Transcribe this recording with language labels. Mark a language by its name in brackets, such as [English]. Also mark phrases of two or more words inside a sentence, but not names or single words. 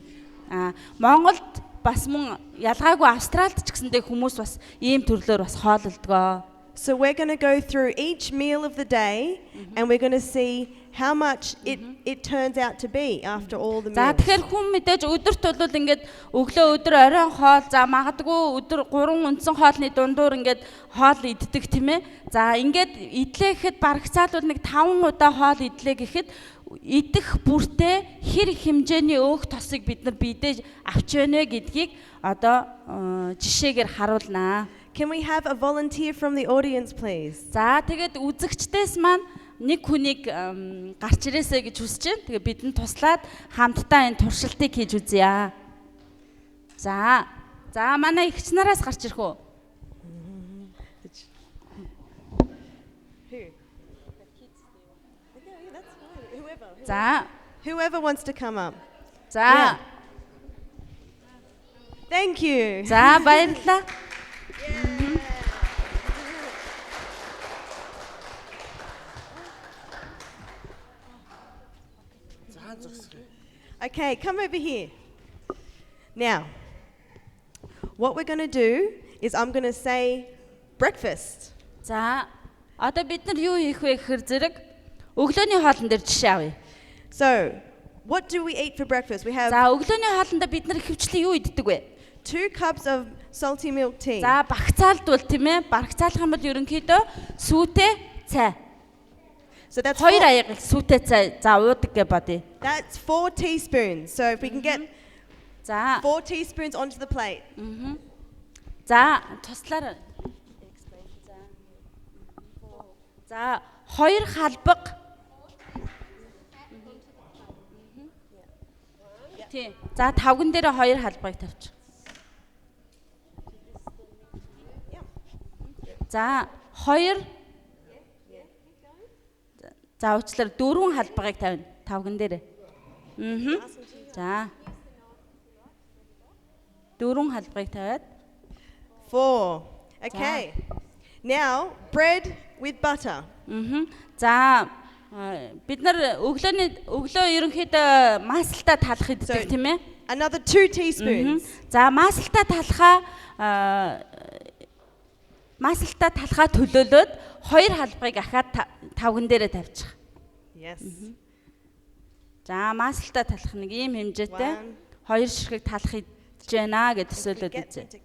[Mongolian] Монголд бас мөн ялгаагүй Австралид ч гэсэндээ хүмүүс бас ийм төрлөөр бас хооллолдгоо. [English] So we're going to go through each meal of the day, and we're going to see how much it turns out to be after all the meals. [Mongolian] За тэгэхээр хүн мэдээж өдөрт бол ингээд өглөө өдөр оройн хоол, за магадгүй өдөр 3 үндсэн хоолны дундуур ингээд хоол иддэг тийм ээ. За ингээд идлээхэд барагцаал бол нэг 5 удаа хоол идлээ гэхэд идэх бүртээ хэр хэмжээний өөх тосыг бид нар бидээ авч байна гэдгийг одоо жишээгээр харуулнаа. [English] Can we have a volunteer from the audience, please? [Mongolian] За тэгээд үзэгчдээс маань нэг хүнийг гарч ирээсэй гэж хүсэж байна. Тэгээ бидэнд туслаад хамтдаа энэ туршилтыг хийж үзье. За манай эгч нараас гарч ирэх үү? За [English] whoever wants to come up. [Mongolian] За [English] Thank you. [Mongolian] За баярлалаа. [English] Okay, come over here. Now, what we're going to do is I'm going to say breakfast. [Mongolian] За одоо бид нар юу хийх вэ гэхээр зэрэг өглөөний хоолн дээр жишээ авъя. [English] So, what do we eat for breakfast? We have [Mongolian] За өглөөний хоолндоо бид нар ихэвчлэн юу иддэг вэ? [English] 2 cups of salty milk tea. [Mongolian] За багцаалдвал тийм ээ. Багцаалах юм бол ерөнхийдөө сүйтэй цай. [English] So that's [Mongolian] 2 аяга сүйтэй цай за уудаг гэж бодъё. [English] That's 4 teaspoons. So if we can get [Mongolian] За [English] 4 teaspoons onto the plate. [Mongolian] За туслаар. За 2 халбаг. Тий. За тавган дээр 2 халбагыг тавьчих. За 2 За уучлаарай 4 халбагыг тавина. Тавган дээр. За 4 халбагыг тавиад 4. [English] Okay. Now, bread with butter. [Mongolian] За бид нар өглөө ерөнхийдөө маслтаа талах иддэг тийм ээ. [English] Another 2 teaspoons. [Mongolian] За маслтаа талахаа төлөөлөөд 2 халбагыг ахаад тавган дээрээ тавьчих. [English] Yes. [Mongolian] За маслтаа талах нэг ийм хэмжээтэй 2 ширхэг талах идэж байна гэж төсөөлөд үзье.